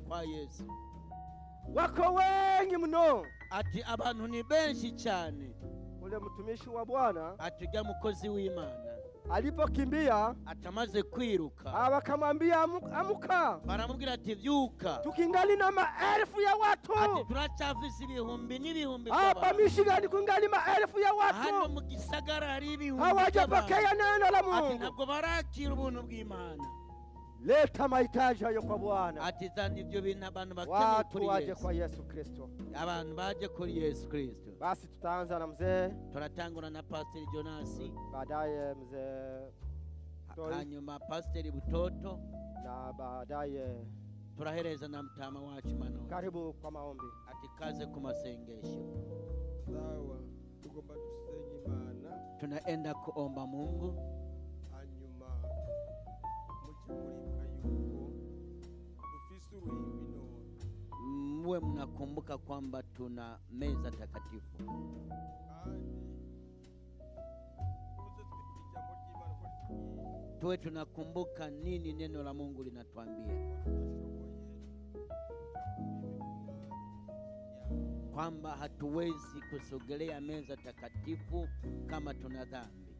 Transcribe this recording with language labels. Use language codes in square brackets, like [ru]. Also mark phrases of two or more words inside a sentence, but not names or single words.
[sw] kwa Yesu. Wako wengi mno. [rn] Ati abantu ni benshi cyane. [sw] Ule mtumishi wa Bwana [rn] ati ujya mukozi w'Imana [sw] alipokimbia [rn] atamaze kwiruka, [sw] abakamwambia amuka, [rn] baramubwira ati vyuka, [sw] tukingali na maelfu ya watu. [rn] Ati turacyafise ibihumbi n'ibihumbi [sw] hapa Michigan kungali maelfu ya watu, [rn] hano mu gisagara hari ibihumbi, [sw] hawajapokea neno la Mungu. [rn] Ati ntabwo barakira ubuntu bw'Imana. [sw] Leta mahitaji hayo kwa Bwana. [rn] Ati zana ibyo bintu abantu bakeneye kuri Yesu. [sw] Watu waje kwa Yesu Kristo. [rn] Abantu baje kuri Yesu Kristo. [sw] Basi tutaanza na mzee. [rn] Turatangura na Pastor Jonasi. [sw] Baadaye mzee [rn] hanyuma Pastor Butoto. [sw] Na baadaye [rn] turahereza na mtama wacu Manoni. [sw] Karibu kwa maombi. [rn] Ati kaze ku masengesho. Sawa, tugomba dusenge Imana. [sw] Tunaenda kuomba Mungu. Mwe mnakumbuka kwamba tuna meza takatifu. Tuwe tunakumbuka nini neno la Mungu linatuambia, kwamba hatuwezi kusogelea meza takatifu kama tuna dhambi.